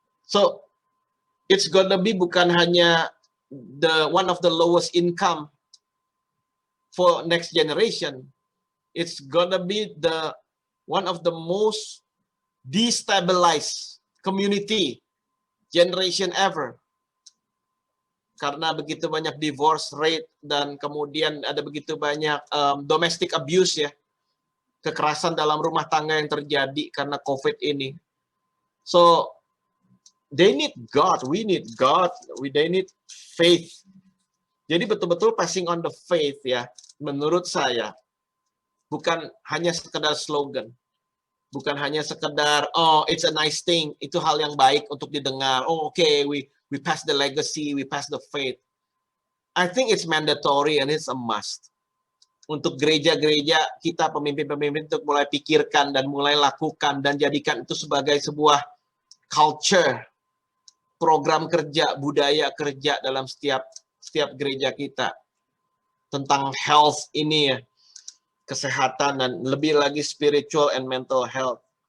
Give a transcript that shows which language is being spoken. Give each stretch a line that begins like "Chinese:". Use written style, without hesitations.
English: So it's gonna be bukan hanya one of the lowest income for next generation. It's gonna be one of the most destabilized community generation ever.
Indonesian: Karena begitu banyak divorce rate dan kemudian ada begitu banyak domestic abuse ya, kekerasan dalam rumah tangga yang terjadi karena COVID ini.
English: So they need God, we need God, they need faith.
Indonesian: Jadi betul-betul passing on the faith ya, menurut saya bukan hanya sekedar slogan, bukan hanya sekedar oh it's a nice thing, itu hal yang baik untuk didengar.
English: Oh okay, we pass the legacy, we pass the faith. I think it's mandatory and it's a must.
Indonesian: Untuk gereja-gereja kita, pemimpin-pemimpin untuk mulai pikirkan dan mulai lakukan dan jadikan itu sebagai sebuah culture, program kerja, budaya kerja dalam setiap gereja kita. Tentang health ini ya, kesehatan dan lebih lagi spiritual and mental health.